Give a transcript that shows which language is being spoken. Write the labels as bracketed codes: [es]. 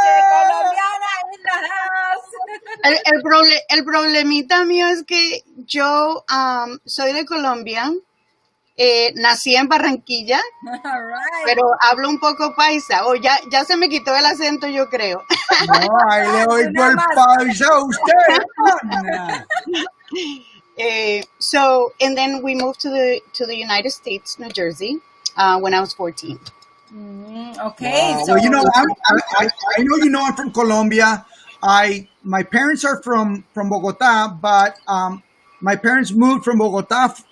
[en] Colombiana in the house. [es] El problemita mío es que yo soy de Colombia, nací en Barranquilla, [en] All right. [es] pero hablo un poco paisa. Ya se me quitó el acento, yo creo. No, ahí le oigo el paisa a usted. [en] So, and then we moved to the United States, New Jersey, when I was 14. Okay. Wow. So, Well, I know I'm from Colombia. My parents are from Bogota, but my parents moved from Bogota